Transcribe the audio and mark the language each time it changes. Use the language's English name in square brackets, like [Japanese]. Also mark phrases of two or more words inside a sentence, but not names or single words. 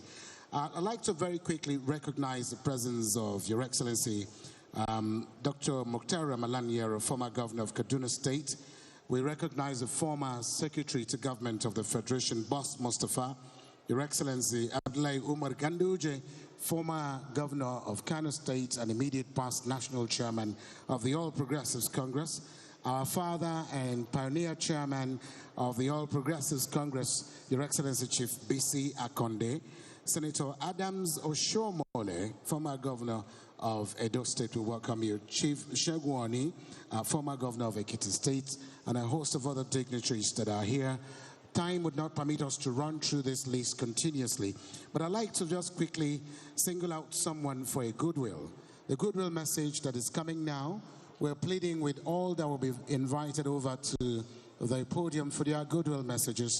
[English] I'd like to very quickly recognize the presence of Your Excellency, Dr. Mukhtar Ramalan, former governor of Kaduna State. We recognize the former Secretary to Government of the Federation, Boss Mustafa, Your Excellency Abdullahi Umar Ganduje, former governor of Kano State and immediate past national chairman of the All Progressives Congress, our father and pioneer chairman of the All Progressives Congress, Your Excellency Chief B.C. Akonde, Senator Adams Oshomole, former governor of Edo State, we welcome you. Chief Shegwani, former governor of Ekiti State, and a host of other dignitaries that are here. Time would not permit us to run through this list continuously, but I'd like to just quickly single out someone for a goodwill. The goodwill message that is coming now, we're pleading with all that will be invited over to the podium for their goodwill messages.